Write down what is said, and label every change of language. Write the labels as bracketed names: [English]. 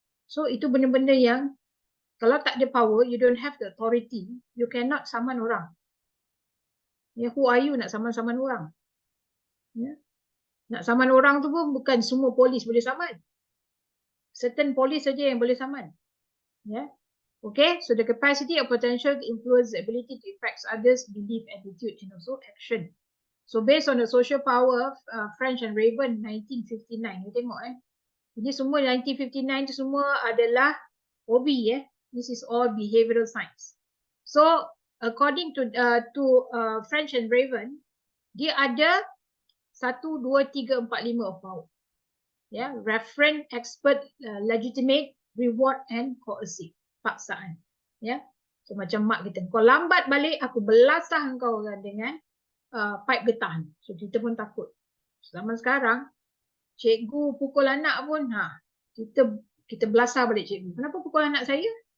[English] So [Malay] itu benda-benda yang kalau tak ada [English] power, you don't have the authority, you cannot saman orang. Who are you [Malay] nak saman-saman orang? Nak saman orang tu pun bukan semua polis boleh saman. Certain polis saja yang boleh saman. [English] Okay, so the capacity or potential to influence the ability to affect others, belief, attitude, and also action. So based on the social power, French and Raven 1959. You [Malay] tengok Ini semua 1959 tu semua adalah hobi [English] This is all behavioral science. So according to French and Raven, [Malay] dia ada [English] 1, 2, 3, 4, 5 of power. Ya, reference, expert, legitimate, reward and coercive. [Malay] Paksaan. Ya. So macam mak kita, kau lambat balik, aku belasah kau dengan pipe getah. So kita pun takut. Zaman sekarang, cikgu pukul anak pun, kita belasah balik cikgu. Kenapa pukul anak saya?